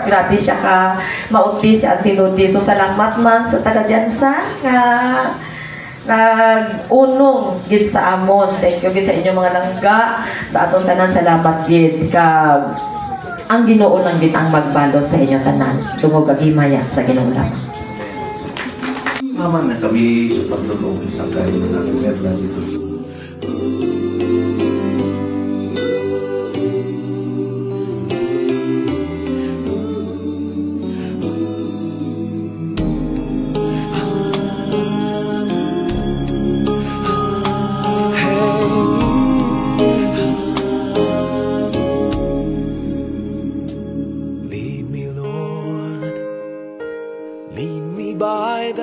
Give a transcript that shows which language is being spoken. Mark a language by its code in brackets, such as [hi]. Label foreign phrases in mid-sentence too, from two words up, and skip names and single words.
[hil] Grabe siya ka mauti si Antiluti. So salamat man sa taga Jansa nga nag-unong gid sa amon. [en] Thank you [hil] gid sa inyong mga langga, sa atong tanan. Salamat gid kag ang Ginoo lang gid ang magbalos sa inyong tanan. Tungod kag himaya sa Ginoo lamang. [tl] Naman na kami sa pagtulong sa kayo na meron dito. [en] By the